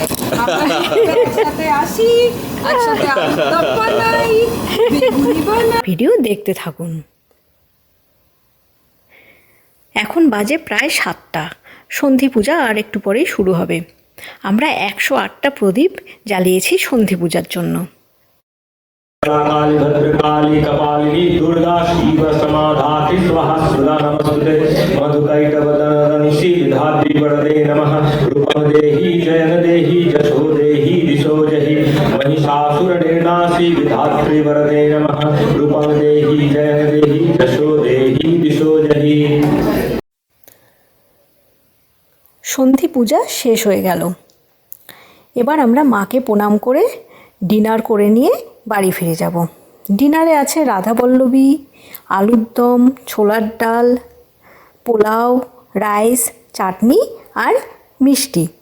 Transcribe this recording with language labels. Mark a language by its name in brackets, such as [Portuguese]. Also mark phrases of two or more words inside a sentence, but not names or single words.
[Bangla] আমরা একসাথে আসি, একসাথে আলুরদম বানাই, বেগুনি বানাই। ভিডিও দেখতে থাকুন। এখন বাজে প্রায় 7টা। সন্ধি পূজা আর একটু পরেই শুরু হবে। আমরা 108টা প্রদীপ জ্বালিয়েছি সন্ধি পূজার জন্য। [Sanskrit] काली भद्रकाली कपालिनी दुर्गा शिव समाधाति स्वाहा सुधा नमस्ते मधुकैटवदननिशि विधात्री वरदे नमः रूपं देहि जयं देहि जशो देहि दिशो जहि महिषासुरनिर्नाशि विधात्री वरदे नमः रूपं देहि जयं देहि जशो देहि दिशो जहि। [Bangla] সন্ধি পূজা শেষ হয়ে গেল। এবার আমরা মাকে প্রণাম করে ডিনার করে নিয়ে বাড়ি ফিরে যাব। ডিনারে আছে রাধাবল্লভী, আলুর দম, ছোলার ডাল, পোলাও, রাইস, চাটনি আর মিষ্টি।